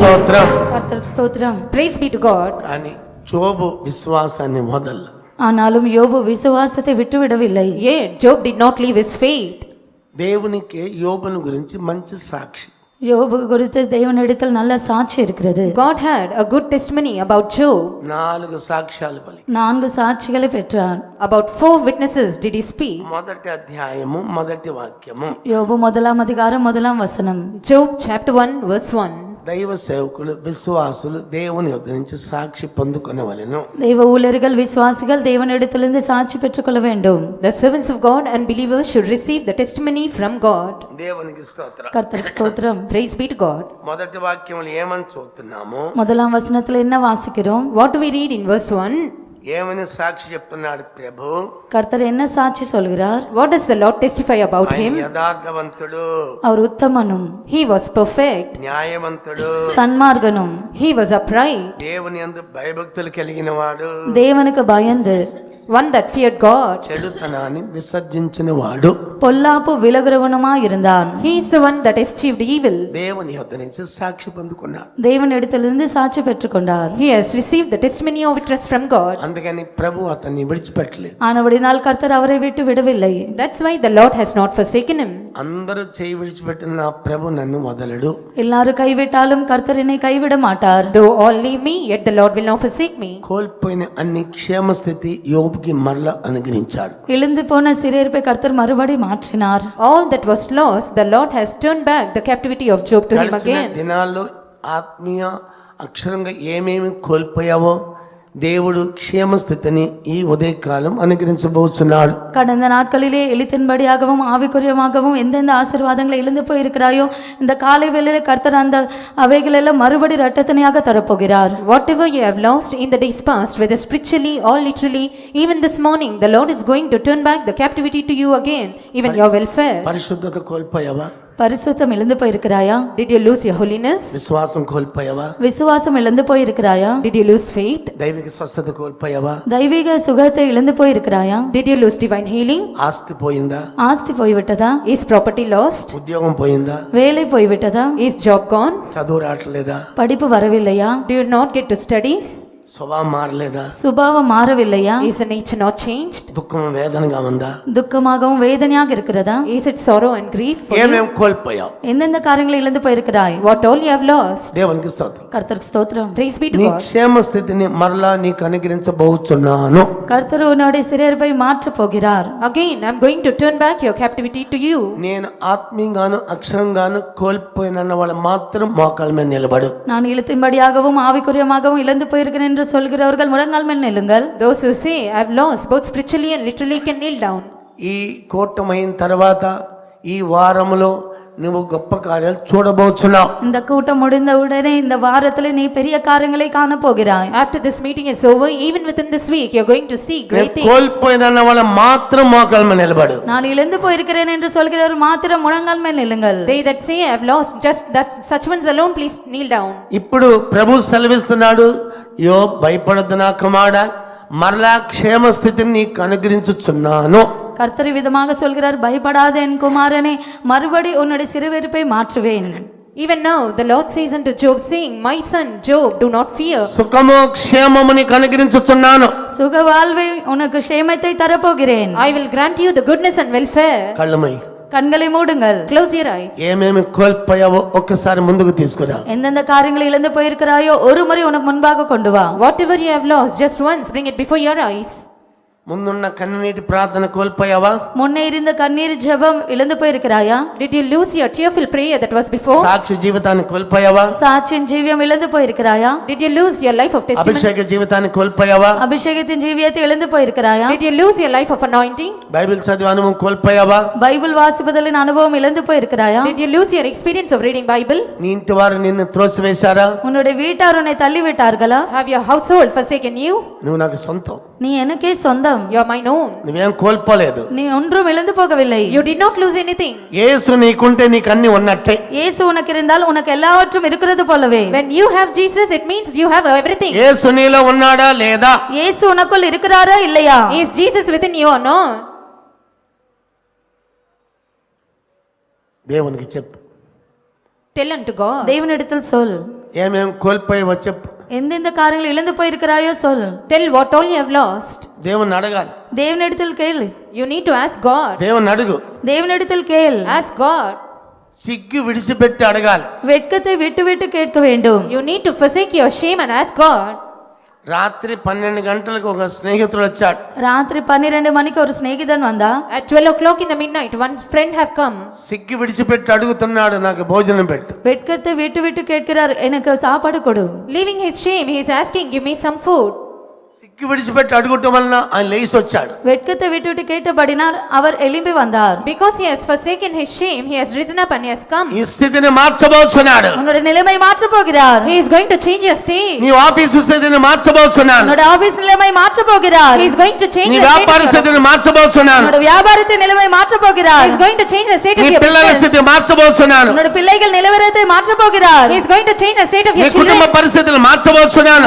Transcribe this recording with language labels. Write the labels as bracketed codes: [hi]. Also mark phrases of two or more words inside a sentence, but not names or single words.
[te] స్తోత్రం. [ta] கர்த்தருக்கு ஸ்தோத்திரம். [en] Praise be to God. [te] కానీ యోబు విశ్వాసాన్ని వదల. [ta] ஆனாலும் யோபு விசுவாசத்தை விட்டுவிடவில்லை. [en] Yet Job did not leave his faith. [te] దేవునికి యోబుని గురించి మంచి సాక్షి. [ta] யோபு குறித்து தேவனிடத்தில் நல்ல சாட்சி இருக்கிறது. [en] God had a good testimony about Job. [te] 4 సాక్ష్యాలు పలికి. [ta] 4 సాక్షిகளை பெற்றார். [en] About 4 witnesses did he speak. [te] మొదటి అధ్యాయము మొదటి వాక్యము. [ta] யோபு 1ஆம் அதிகாரம் 1ஆம் வசனம். [en] Job chapter 1 verse 1. [te] దైవ సేవకులు విశ్వాసులు దేవుని యొద్ద నుంచి సాక్షి పొందుకొనవలెను. [ta] தெய்வ ஊழியர்கள் விசுவாசிகள் தேவனிடத்திலிருந்து சாட்சி பெற்றுக்கொள்ள வேண்டும். [en] The servants of God and believers should receive the testimony from God. [te] దేవునికి స్తోత్రం. [ta] கர்த்தருக்கு ஸ்தோத்திரம். [en] Praise be to God. [te] మొదటి వాక్యములు ఏమని చూస్తున్నాము? [ta] 1ஆம் வசனத்தில் என்ன வாசிக்கிறோம்? [en] What do we read in verse 1? [te] ఏమని సాక్షి చెప్తున్నాడు ప్రభు? [ta] கர்த்தர் என்ன சாட்சி சொல்கிறார்? [en] What does the Lord testify about [te] ఆయన [en] him? [te] యథార్థవంతుడు, [ta] அவர் ఉత్తమனும் [en] He was perfect. [te] న్యాయవంతుడు, [ta] சன்மார்க்கனும் [en] He was upright. [te] దేవుని యందు భయభక్తులు కలిగిన వాడు, [ta] தேவனுக்கு பயந்து [en] One that feared God. [te] చెడుతనాన్ని విసర్జించిన వాడు. [ta] பொல்லாப்பு விலகுறவனுமாய் இருந்தான். [en] He is the one that eschewed evil. [te] దేవుని యొద్ద నుంచి సాక్షి పొందుకున్నాడు. [ta] தேவனிடத்திலிருந்து சாட்சி பெற்றுக்கொண்டார். [en] He has received the testimony of trust from God. [te] అందుకని ప్రభు అతన్ని విడిచిపెట్టలేదు. [ta] ஆனபடினால் கர்த்தர் அவரை விட்டு விடவில்லை. [en] That's why the Lord has not forsaken him. [te] అందరూ చేయి విడిచిపెట్టిన నా ప్రభు నన్ను వదలడు. [ta] எல்லாரும் கைவிட்டாலும் கர்த்தர் என்னை கைவிட மாட்டார். [en] Though all leave me, yet the Lord will not forsake me. [te] కోల్పోయిన అన్ని క్షేమ స్థితి యోబుకి మరలా అనుగ్రహించాడు. [ta] இழுந்து போன சிறையிருப்பை கர்த்தர் மறுபடி மாற்றினார். [en] All that was lost, the Lord has turned back the captivity of Job to him [te] గడిచిన [en] again. [te] దినాల్లో ఆత్మీయ అక్షరంగా ఏమేమి కోల్పోయావో దేవుడు క్షేమ స్థితిని ఈ ఉదయకాలం అనుగ్రహించబోతున్నాడు. [ta] கடந்த நாட்களிலே எழுத்தின்படியாகவும் ஆவிக்குரியமாகவும் எந்தெந்த ஆசீர்வாதங்களை இழந்து போயிருக்கிறாயோ இந்த காலை வேளையிலே கர்த்தர் அந்த அவைகளெல்லாம் மறுபடி இரட்டத்தனையாக தரப்போகிறார். [en] Whatever you have lost in the days past, whether spiritually or literally, even this morning, the Lord is going to turn back the captivity to you again, even your welfare. [te] పరిశుద్ధత కోల్పోయావా? [ta] பரிசுத்தம் இழந்து போயிருக்கிறாயா? [en] Did you lose your holiness? [te] విశ్వాసం కోల్పోయావా? [ta] விசுவாசம் இழந்து போயிருக்கிறாயா? [en] Did you lose faith? [te] దైవిక స్వస్థత కోల్పోయావా? [ta] தெய்வீக சுகத்தை இழந்து போயிருக்கிறாயா? [en] Did you lose divine healing? [te] ఆస్తి పోయిందా? [ta] ஆஸ்தி போய்விட்டதா? [en] Is property lost? [te] ఉద్యోగం పోయిందా? [ta] வேலை போய்விட்டதா? [en] Is job gone? [te] చదువు రావట్లేదా? [ta] படிப்பு வரவில்லையா? [en] Do you not get to study? [te] స్వభావం మారలేదా? [ta] சுபாவம் மாறவில்லையா? [en] Is the nature not changed? [te] దుఃఖం వేదనగా ఉందా? [ta] துக்கமாகவும் வேதனையாக இருக்கிறதா? [en] Is it sorrow and grief for you? [te] ఏమేం కోల్పోయావు? [ta] எந்தெந்த காரியங்களை இழந்து போயிருக்கிறாய்? [en] What all you have lost? [te] దేవునికి స్తోత్రం. [ta] கர்த்தருக்கு ஸ்தோத்திரம். [en] Praise be to [te] నీ [en] God. [te] క్షేమ స్థితిని మరలా నీకు అనుగ్రహించబోతున్నాను. [ta] கர்த்தர் உன்னுடைய சிறையிருப்பை மாற்றப் போகிறார். [en] Again, I'm going to turn back your captivity to you. [te] నేను ఆత్మీయంగాను అక్షరంగాను కోల్పోయిన వాళ్ళు మాత్రం మోకాళ్ళ మీద నిలబడు. [ta] நான் இழுத்தின்படியாகவும் ஆவிக்குரியமாகவும் இழந்து போயிருக்கிறேன் என்று சொல்கிறவர்கள் முழங்கால் மேல் நில்லுங்கள். [en] Those who say, I've lost both spiritually and literally, can kneel down. [te] ఈ కూటమైన తర్వాత ఈ వారములో నువ్వు గొప్ప కార్యాలు చూడబోతున్నావు. [ta] இந்த கூட்டம் முடிந்த உடனே இந்த வாரத்தில் நீ பெரிய காரியங்களை காண போகிறாய். [en] After this meeting is over, even within this week, you're going to see great things. [te] కోల్పోయిన వాళ్ళు మాత్రం మోకాళ్ళ మీద నిలబడు. [ta] நான் இழந்து போயிருக்கிறேன் என்று சொல்கிறவர் மாத்திரம் முழங்கால் மேல் நில்லுங்கள். [en] They that say, I've lost, just that such ones alone, please kneel down. [te] ఇప్పుడు ప్రభు సెలవిస్తున్నాడు, యోబ్ భయపడద్దు నా కుమారుడా, మరలా క్షేమ స్థితిని నీకు అనుగ్రహించుచున్నాను. [ta] கர்த்தர் விதமாக சொல்கிறார், பயப்படாத என் குமாரனே, மறுபடி உன்னுடைய சிறுவெறுப்பை மாற்றுவேன். [en] Even now, the Lord says unto Job, saying, My son Job, do not fear. [te] సుఖము క్షేమము నీకు అనుగ్రహించుచున్నాను. [ta] சுக வாழ்வை உனக்கு க்ஷேமத்தை தரப்போகிறேன். [en] I will grant you the goodness and welfare. [te] కళ్ళమై [ta] கண்களை மூடுங்கள். [en] Close your eyes. [te] ఏమేమి కోల్పోయావో ఒక్కసారి ముందుకు తీసుకురా. [ta] எந்தெந்த காரியங்களை இழந்து போயிருக்கிறாயோ ஒரு முறை உனக்கு முன்பாக கொண்டு வா. [en] Whatever you have lost, just once bring it before your eyes. [te] ముందున్న కన్నీటి ప్రార్థన కోల్పోయావా? [ta] முன்னே இருந்த கண்ணீர் ஜெபம் இழந்து போயிருக்கிறாயா? [en] Did you lose your tearful prayer that was before? [te] సాక్షి జీవితాన్ని కోల్పోయావా? [ta] சாட்சியின் ஜீவியம் இழந்து போயிருக்கிறாயா? [en] Did you lose your life of testimony? [te] అభిషేక జీవితాన్ని కోల్పోయావా? [ta] அபிஷேகத்தின் ஜீவியத்தை இழந்து போயிருக்கிறாயா? [en] Did you lose your life of anointing? [te] బైబిల్ చదివే అనుభవం కోల్పోయావా? [ta] பைபிள் வாசிப்பதின் அனுபவம் இழந்து போயிருக்கிறாயா? [en] Did you lose your experience of reading Bible? [te] నీ ఇంటి వారు నిన్ను త్రోసివేశారా? [ta] உன்னுடைய வீட்டார் உன்னை தள்ளிவிட்டார்களா? [en] Have your household forsaken you? [te] నువ్వు నాకు సొంతం. [ta] நீ எனக்கே சொந்தம். [en] You are mine own. [te] నువ్వేం కోల్పోలేదు. [ta] நீ ஒன்றும் இழந்து போகவில்லை. [en] You did not lose anything. [te] యేసు నీకుంటే నీకు అన్ని ఉన్నట్టే. [ta] இயேசு உனக்கு இருந்தால் உனக்கு எல்லாவற்றும் இருக்கிறது போலவே. [en] When you have Jesus, it means you have everything. [te] యేసు నీలో ఉన్నాడా లేదా? [ta] இயேசு உனக்குள் இருக்கிறாரா இல்லையா? [en] Is Jesus within you or not? [te] దేవునికి చెప్పు. [en] Tell unto God. [ta] தேவனிடத்தில் சொல். [te] ఏమేం కోల్పోయావో చెప్పు. [ta] எந்தெந்த காரியங்கள் இழந்து போயிருக்கிறாயோ சொல். [en] Tell what all you have lost. [te] దేవుని అడగాలి. [ta] தேவனிடத்தில் கேள். [en] You need to ask God. [te] దేవుని అడుగు. [ta] தேவனிடத்தில் கேள். [en] Ask God. [te] సిగ్గు విడిచిపెట్టి అడగాలి. [ta] வெட்கத்தை விட்டு விட்டு கேட்க வேண்டும். [en] You need to forsake your shame and ask God. [te] రాత్రి 12 గంటలకు ఒక స్నేహితుడు వచ్చాడు. [ta] రాత్రి 12 మணிకి ஒரு స్నేహితుడు వందా. [en] At 12 o'clock in the midnight, one friend have come. [te] సిగ్గు విడిచిపెట్టి అడుగుతున్నాడు, నాకు భోజనం పెట్టు. [ta] வெட்கத்தை விட்டு விட்டு கேட்கிறார், எனக்கு சாப்பாடு கொடு. [en] Leaving his shame, he is asking, give me some food. [te] సిగ్గు విడిచిపెట్టి అడుగుటం వలన ఆయన లేచి వచ్చాడు. [ta] வெட்கத்தை விட்டு விட்டு கேட்டபடினால் அவர் எழும்பி வந்தார். [en] Because he has forsaken his shame, he has risen up and he has come. [te] ఈ స్థితిని మార్చబోతున్నాడు. [ta] உன்னுடைய நிலைமை மாற்ற போகிறார். [en] He is going to change your state. [te] నీ ఆఫీస్ స్థితిని మార్చబోతున్నాను. [ta] உன்னுடைய ஆபீஸ் நிலைமை மாற்ற போகிறார். [en] He is going to change [te] నీ [en] the state [te] వ్యాపార [en] of your, [te] స్థితిని మార్చబోతున్నాను. [ta] உன்னுடைய வியாபாரத்தின் நிலைமை மாற்ற [en] he [ta] போகிறார். [en] is going to change the state of [te] నీ [en] your [te] పిల్లల [en] business. [te] స్థితి మార్చబోతున్నాను. [ta] உன்னுடைய பிள்ளைகள் நிலவரத்தை மாற்ற போகிறார். [en] He is going to change the state of [te] నీ [en] your [te] కుటుంబ [en] children. [te] పరిస్థితులు మార్చబోతున్నాను.